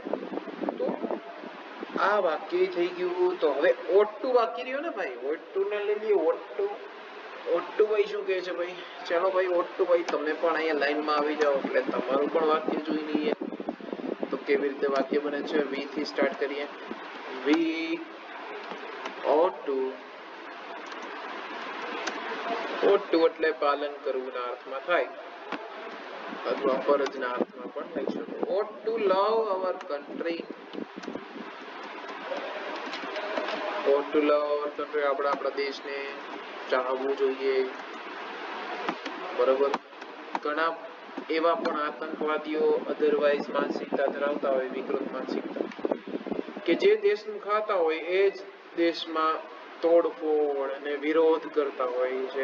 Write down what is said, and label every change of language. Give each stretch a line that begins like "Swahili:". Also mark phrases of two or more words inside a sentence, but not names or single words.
Gujarati: તો આ વાક્ય થઈ ગયું. તો હવે
English: ought to
Gujarati: વાક્ય રહ્યો ને ભાઈ,
English: ought to
Gujarati: ને લઈ લઈએ.
English: ought to
Gujarati: ભાઈ શું કહે છે ભાઈ? ચાલો ભાઈ
English: ought to
Gujarati: ભાઈ તમે પણ અહીંયા લાઈનમાં આવી જાઓ એટલે તમારું પણ વાક્ય જોઈ લઈએ તો કેવી રીતે વાક્ય બને છે. વી થી સ્ટાર્ટ કરીએ.
English: we ought to. ought to
Gujarati: એટલે પાલન કરવું ના અર્થમાં થાય, અથવા ફરજના અર્થમાં પણ લઈ શકો.
English: ought to love our country. ought to love our country,
Gujarati: આપણે આપણા દેશને ચાહવું જોઈએ. બરોબર. ઘણા એવા પણ આતંકવાદીઓ અધરવાઇઝ માનસિકતા ધરાવતા હોય, વિકૃત માનસિકતા, કે જે દેશનું ખાતા હોય એ જ દેશમાં તોડફોડ અને વિરોધ કરતા હોય છે.